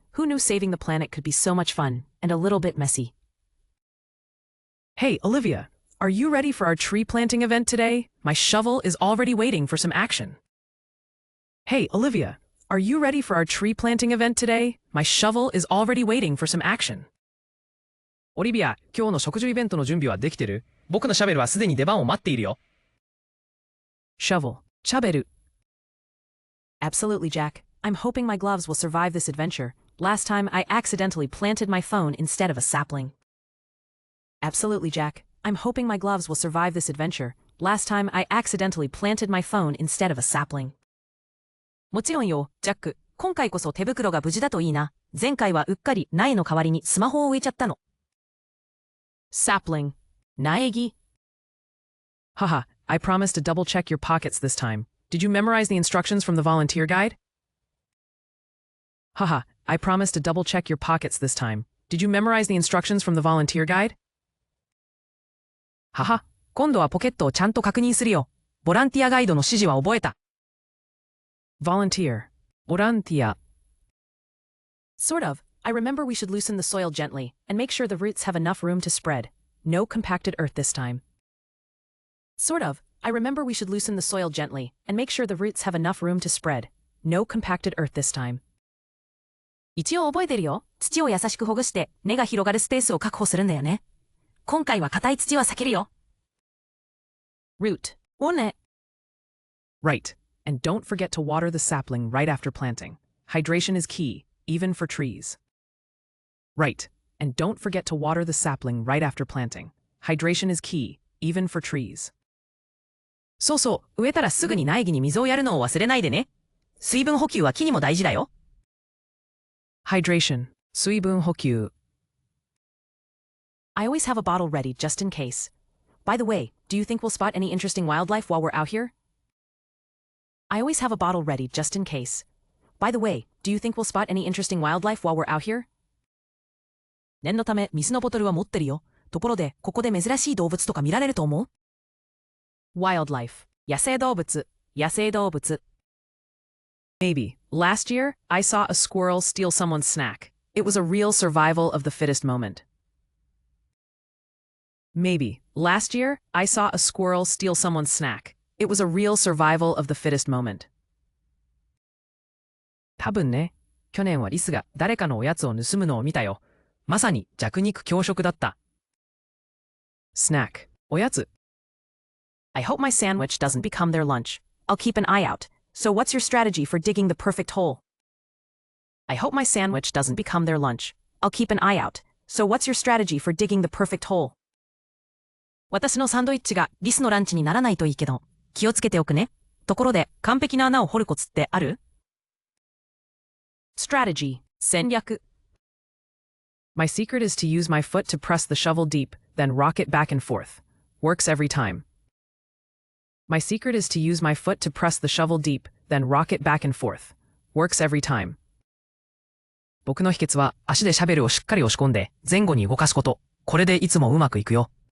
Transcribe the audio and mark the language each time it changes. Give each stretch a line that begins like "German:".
English: Who knew saving the planet could be so much fun, and a little bit messy? Hey, Olivia, are you ready for our tree planting event today? My shovel is already waiting for some action. Hey, Olivia, are you ready for our tree planting event today? My shovel is already waiting for some action.
Japanese: オリビア、今日の植樹イベントの準備はできてる？僕のシャベルはすでに出番を待っているよ。
English: Shovel. Chaberu. Absolutely, Jack. I'm hoping my gloves will survive this adventure. Last time I accidentally planted my phone instead of a sapling. Absolutely, Jack. I'm hoping my gloves will survive this adventure. Last time I accidentally planted my phone instead of a sapling.
Japanese: もちろんよ、ジャック。今回こそ手袋が無事だといいな。前回はうっかり苗の代わりにスマホを植えちゃったの。
English: Sapling.
Japanese: 苗木。
English: Haha, I promise to double-check your pockets this time. Did you memorize the instructions from the volunteer guide? Haha, I promise to double-check your pockets this time. Did you memorize the instructions from the volunteer guide?
Japanese: はは、今度はポケットをちゃんと確認するよ。ボランティアガイドの指示は覚えた。
English: Volunteer. Borantia. Sort of. I remember we should loosen the soil gently and make sure the roots have enough room to spread. No compacted earth this time. Sort of. I remember we should loosen the soil gently and make sure the roots have enough room to spread. No compacted earth this time.
Japanese: 一応覚えてるよ。土を優しくほぐして根が広がるスペースを確保するんだよね。今回は硬い土は避けるよ。
English: Root.
Japanese: 根。
English: Right. And don't forget to water the sapling right after planting. Hydration is key, even for trees. Right. And don't forget to water the sapling right after planting. Hydration is key, even for trees.
Japanese: そうそう、植えたらすぐに苗木に水をやるのを忘れないでね。水分補給は木にも大事だよ。
English: Hydration. 水分補給。 I always have a bottle ready just in case. By the way, do you think we'll spot any interesting wildlife while we're out here? I always have a bottle ready just in case. By the way, do you think we'll spot any interesting wildlife while we're out here?
Japanese: 念のため水のボトルは持ってるよ。ところで、ここで珍しい動物とか見られると思う？
English: Wildlife.
Japanese: 野生動物。野生動物。
English: Maybe. Last year, I saw a squirrel steal someone's snack. It was a real survival of the fittest moment. Maybe. Last year, I saw a squirrel steal someone's snack. It was a real survival of the fittest moment.
Japanese: 多分ね、去年はリスが誰かのおやつを盗むのを見たよ。まさに弱肉強食だった。
English: Snack.
Japanese: おやつ。
English: I hope my sandwich doesn't become their lunch. I'll keep an eye out. So what's your strategy for digging the perfect hole? I hope my sandwich doesn't become their lunch. I'll keep an eye out. So what's your strategy for digging the perfect hole?
Japanese: 私のサンドイッチがリスのランチにならないといいけど、気をつけておくね。ところで、完璧な穴を掘るコツってある？
English: Strategy 戦略 My secret is to use my foot to press the shovel deep, then rock it back and forth. Works every time. My secret is to use my foot to press the shovel deep, then rock it back and forth. Works every time.
Japanese: 僕の秘訣は足でシャベルをしっかり押し込んで前後に動かすこと。これでいつもうまくいくよ。